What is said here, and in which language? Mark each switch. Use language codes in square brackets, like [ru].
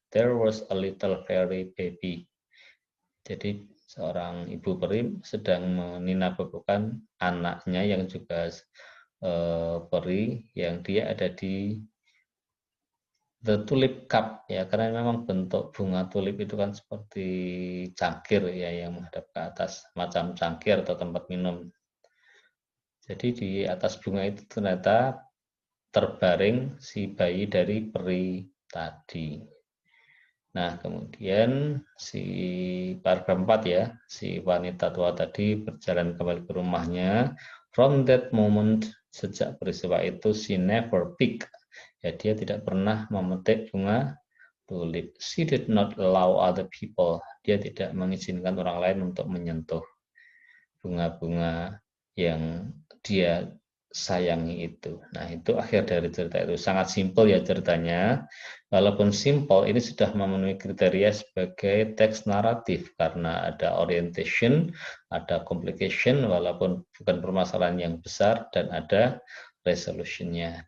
[en] There was a little fairy baby. [id] Jadi seorang ibu peri sedang meninabubukan anaknya yang juga peri, yang dia ada di [en] the tulip cup [id] ya, karena memang bentuk bunga tulip itu kan seperti cangkir ya yang menghadap ke atas, macam cangkir atau tempat minum. Jadi di atas bunga itu ternyata terbaring si bayi dari peri tadi. Nah, kemudian si paragraf 4 ya, si wanita tua tadi berjalan kembali ke rumahnya. [en] From that moment, [id] sejak peristiwa itu, [en] she never picked. [id] Ya, dia tidak pernah memetik bunga tulip. [en] She did not allow other people. [id] Dia tidak mengizinkan orang lain untuk menyentuh bunga-bunga yang dia sayangi itu. Nah, itu akhir dari cerita itu. Sangat simpel ya ceritanya. Walaupun simpel, ini sudah memenuhi kriteria sebagai teks naratif karena ada orientation, ada complication, walaupun bukan permasalahan yang besar, dan ada resolutionnya.